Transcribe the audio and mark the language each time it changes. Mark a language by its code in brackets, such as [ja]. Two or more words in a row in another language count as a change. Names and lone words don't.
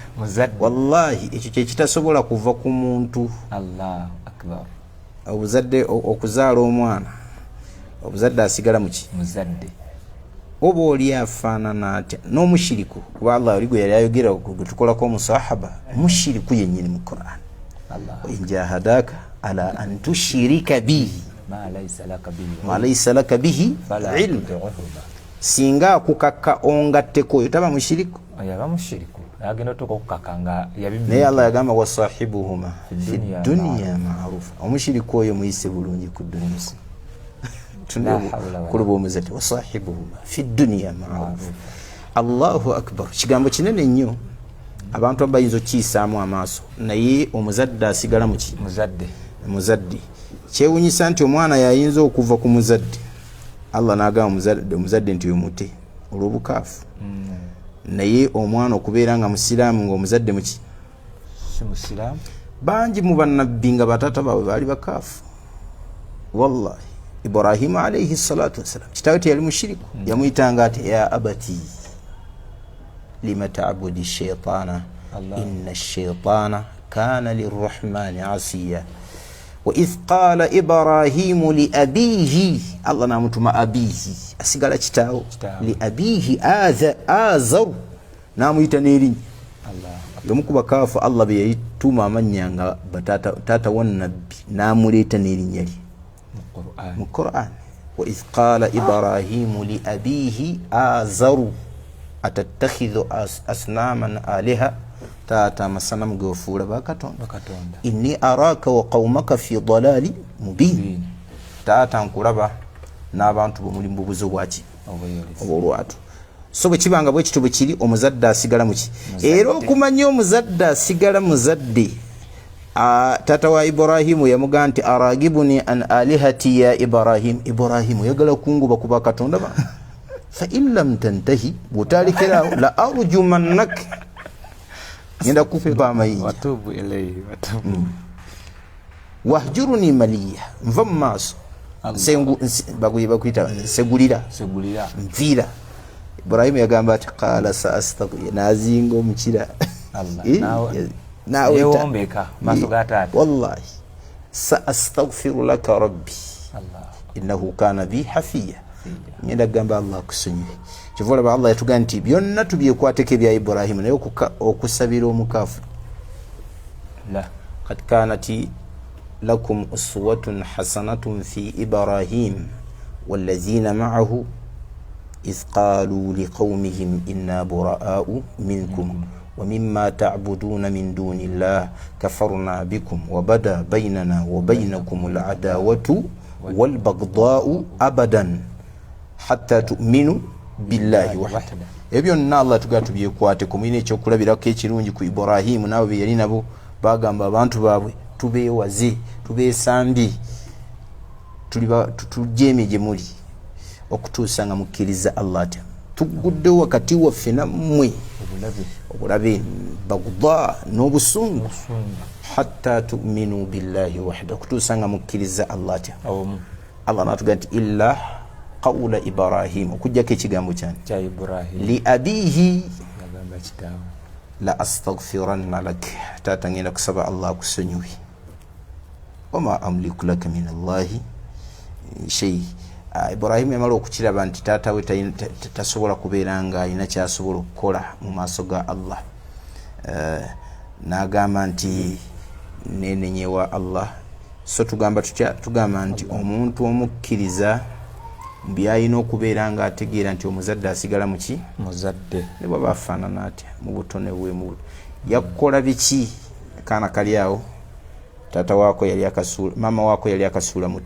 [lg] Wallahi ekyo kyekitasobola kuva ku muntu. [ar] الله أكبر. [lg] Obuzadde okuzaala omwana, obuzadde asigala muki? Muzadde. Oba oli afaanana atya n'omushiriku, kuba Allah oli gwe yali ayogera gwe tukolako omusahaba, mushiriku yennyini mu Qur'an. [ar] إن جاهداك على أن تشرك بي ما ليس لك به علم. [lg] Singa akukakka ongatteko oyo taba mushiriku. Yaba mushiriku. Agenda okukakka nga yabimbi. Naye Allah yagamba [ar] وصاحبهما في الدنيا معروفا. [lg] Omushiriku oyo muyise bulungi ku dunya. Kuluba omuzadde [ar] وصاحبهما في الدنيا معروفا. الله أكبر. [lg] Kigambo kinene nnyo abantu abayinza okiyisaamu amaaso, naye omuzadde asigala muki? Muzadde. Kyewunyisa nti omwana yayinza okuva ku muzadde, Allah n'agamba omuzadde nti omute olw'obukaafu. Naye omwana okubeera nga musiraamu ng'omuzadde muki? Si musiraamu. Bangi mu bannabbi nga bataata baabwe baali bakaafu. Wallahi Ibrahimu [ar] عليه الصلاة والسلام [lg] kitaawe teyali mushiriku. Yamuyitanga ati [ar] يا أبت لم تعبد الشيطان إن الشيطان كان للرحمن عصيا. وإذ قال إبراهيم لأبيه, Allah namutuma abihi, [lg] asigala kitaawo, [ar] لأبيه آزر, [lg] namuyita n'erinnya. Yomukuba kaafu Allah bye yayituma amannya nga taata wannabbi namuleeta n'erinnya lye mu Qur'an. [ar] وإذ قال إبراهيم لأبيه آزر أتتخذ أصناما آلهة, [lg] taata amasanamu geofuula bakatonda. [ar] إني أراك وقومك في ضلال مبين. [lg] Taata nkulaba n'abantu bo muli mu bubuzo bwaki obwolwatu. So bwe kibanga bwe kityo bwe kiri, omuzadde asigala muki? Era okumanya omuzadde asigala muzadde, taata wa Ibrahimu yamugamba nti [ar] أراغب عن آلهتي يا إبراهيم [lg] yagala kunguba ku bakatonda ba [ar] فإن لم تنته, [lg] bw'otalekerawo [ar] لأرجمنك, [lg] ngenda kukuba amayinja. [ar] وتوبوا إليه واهجرني مليا, [lg] nva mu maaso. Bakuyita segulira, nviira. Ibrahimu yagamba ati [ar] قال سأستغفر, [lg] nazinga omukira. Yewombeka maaso ga taata. [ar] والله سأستغفر لك ربي إنه كان بي حفيا. [lg] Ngenda gamba Allah kusonyiwe. Kivola Allah yatugamba nti byonna tubyekwateko ebya Ibrahimu, naye okusabira omukaafu. [ar] قد كانت لكم أسوة حسنة في إبراهيم والذين معه إذ قالوا لقومهم إنا براء منكم ومما تعبدون من دون الله كفرنا بكم وبدا بيننا وبينكم العداوة والبغضاء أبدا حتى تؤمنوا بالله وحده. [lg] Ebyo nna Allah tugala tubyekwateko, mulina ekyokulabirako ekirungi ku Ibrahimu nabo bye yali nabo. Bagamba abantu baabwe tubeewaze, tubeesambi, tujeeme gye muli okutuusa nga mukkiriza Allah atya. Tuguddewo wakati waffe nammwe obulabe bagudha n'obusungu [ar] حتى تؤمنوا بالله وحده [lg] kutuusa nga mukkiriza Allah atya Allah n'atugamba nti [ar] إلا قول إبراهيم [lg] okujjako ekigambo kya Ibrahim [ar] لأبيه لأستغفرن لك [lg] taata ngenda kusaba Allah akusonyiwe [ar] وما أملك لك من الله شيء. [lg] Ibrahim yamala okukiraba nti taata we tasobola kubeera nga alina kyasobola okukola mu maaso ga Allah, n'agamba nti nenenyewa Allah. So tugamba tutya? Tugamba nti omuntu omukkiriza byalina okubeera nga ategeera nti omuzadde asigala muki muzadde ne bwaba afaanana atya mu butone bwe mu yakukola biki kaana kali awo taata waako yali akasuula, maama waako yali akasuula mu